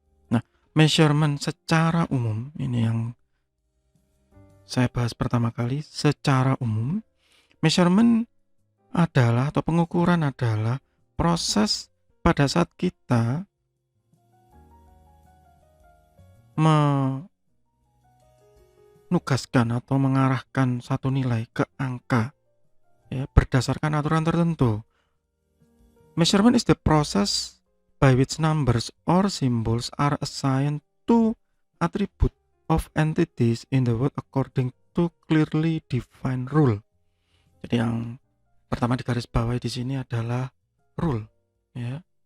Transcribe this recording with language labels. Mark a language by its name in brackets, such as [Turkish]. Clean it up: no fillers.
[Indonesian] Nah, measurement secara umum, ini yang saya bahas pertama kali, secara umum, measurement adalah atau pengukuran adalah proses pada saat kita menugaskan atau mengarahkan satu nilai ke angka ya, berdasarkan aturan tertentu. [English] Measurement is the process by which numbers or symbols are assigned to attribute of entities in the world according to clearly defined rule. [Indonesian] Jadi yang pertama digarisbawahi di sini adalah rule ya.